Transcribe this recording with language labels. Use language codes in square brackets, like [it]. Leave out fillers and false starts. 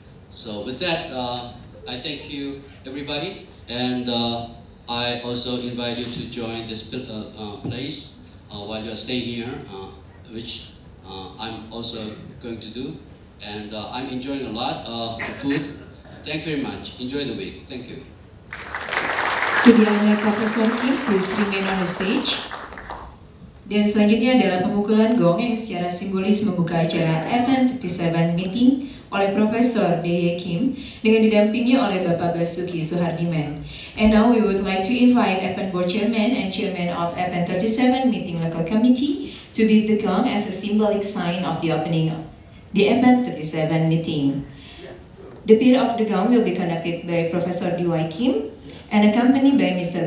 [en] So with that, I thank you everybody, and I also invite you to join this place while you are staying here, which I'm also going to do, and I'm enjoying a lot the food. Thank you very much. Enjoy the week. Thank you. To the honor Professor Kim, please remain on the stage. [id] Dan selanjutnya adalah pemukulan gong yang secara simbolis membuka acara APAN 37 meeting oleh Profesor D.Y. Kim dengan didampingi oleh Bapak Basuki Suhardiman. [en] And now we would like to invite APAN Board Chairman and Chairman of APAN 37 Meeting Local Committee to beat the gong as a symbolic sign of the opening of the APAN 37 meeting. The beat of the gong will be conducted by Professor D.Y. Kim and accompanied by Mr.